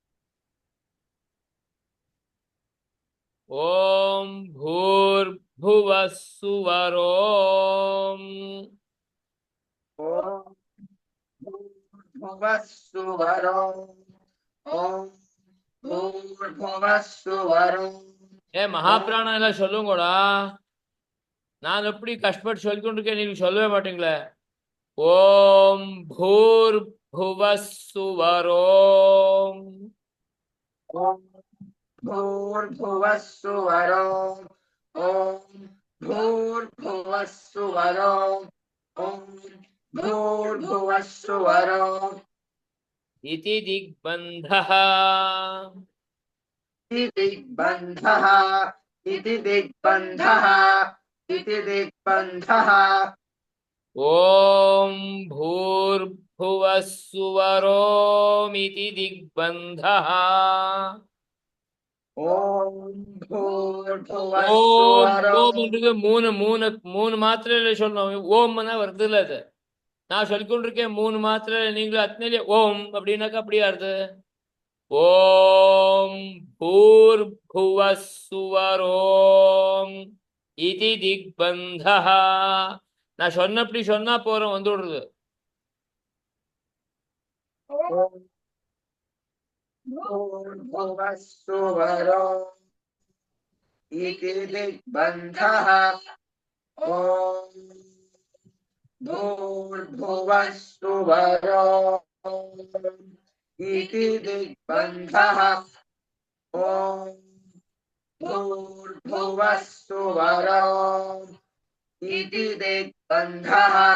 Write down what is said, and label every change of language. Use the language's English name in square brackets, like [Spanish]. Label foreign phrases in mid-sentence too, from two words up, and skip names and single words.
[Sanskrit] ॐ भूर्भुवः सुवरोम् ॐ भूर्भुवः सुवरोम् ॐ भूर्भुवः सुवरोम् [Tamil] ஏ மகாபிராணம் எல்லாம் சொல்லுங்கடா. நான் எப்படி கஷ்டப்பட்டு சொல்லிக்கொண்டிருக்கேன், நீங்க சொல்லவே மாட்டீங்களே. [Sanskrit] ओम् भूर्भुवः सुवरोम् ॐ भूर्भुवः सुवरोम् ॐ भूर्भुवः सुवरोम् ॐ भूर्भुवः सुवरोम् इति दिग्बन्धः इति दिग्बन्धः इति दिग्बन्धः इति दिग्बन्धः ॐ भूर्भुवः सुवरोमिति दिग्बन्धः ॐ भूर्भुवः ஓம் सुवरोम् [Tamil] ஓம்ன்றது மூணு மூணு மூணு மாத்திரையில சொல்லணும். ஓம்னா வருது இல்ல, அது நான் சொல்லிக்கொண்டிருக்கேன் மூணு மாத்திரை, நீங்களும் அத்தனையிலே ஓம் அப்படின்னாக்கா அப்படியா வருது. [Sanskrit] ओम् भूर्भुवः सुवरोम् इति दिग्बन्धः. [Tamil] நான் சொன்னபடி சொன்னா போறோம், வந்து விடுறது. [Sanskrit] भूर्भुवः सुवरोम् इति दिग्बन्धः ॐ भूर्भुवः सुवरोम् इति दिग्बन्धः ॐ भूर्भुवः सुवरोम् इति दिग्बन्धः